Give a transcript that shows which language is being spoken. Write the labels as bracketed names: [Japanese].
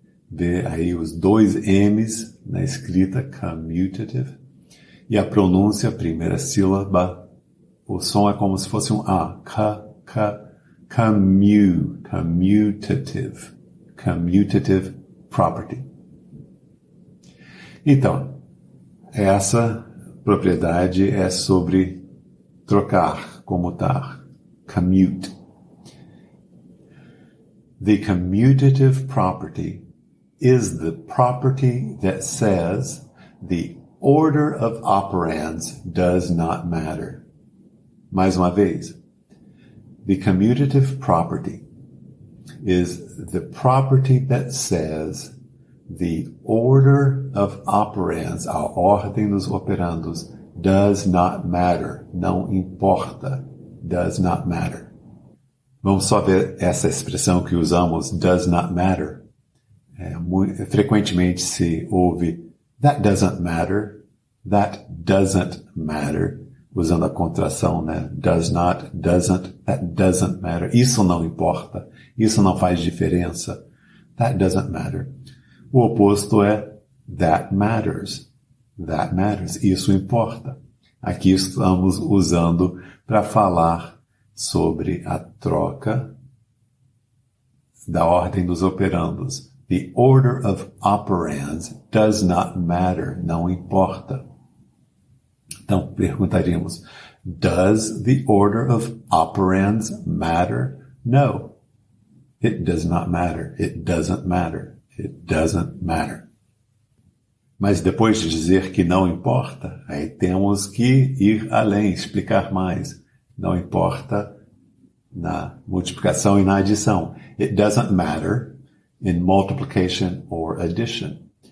[Portuguese] Vê aí os 2 M's na escrita, commutative, e a pronúncia, primeira sílaba, o som é como se fosse um A, commutative property. Então, essa propriedade é sobre trocar, comutar, commute. [English] The commutative property is the property that says the order of operands does not matter. [Portuguese] Mais uma vez. [English] The commutative property is the property that says the order of operands, [Portuguese] a ordem dos operandos, [English] does not matter, [Portuguese] não importa, [English] does not matter. [Portuguese] Vamos só ver essa expressão que usamos, [English] does not matter. [Portuguese] Frequentemente se ouve [English] that doesn't matter, [Portuguese] usando a contração, né? [English] Does not, doesn't, that doesn't matter. [Portuguese] Isso não importa. Isso não faz diferença. [English] That doesn't matter. [Portuguese] O oposto é [English] that matters. That matters. [Portuguese] Isso importa. Aqui estamos usando para falar sobre a troca da ordem dos operandos. [English] The order of operands does not matter. [Portuguese] Não importa. Então, perguntaríamos, [English] does the order of operands matter? No. It does not matter. It doesn't matter. It doesn't matter. [Portuguese] Mas depois de dizer que não importa, aí temos que ir além, explicar mais. Não importa na multiplicação e na adição. [English] It doesn't matter in multiplication or addition.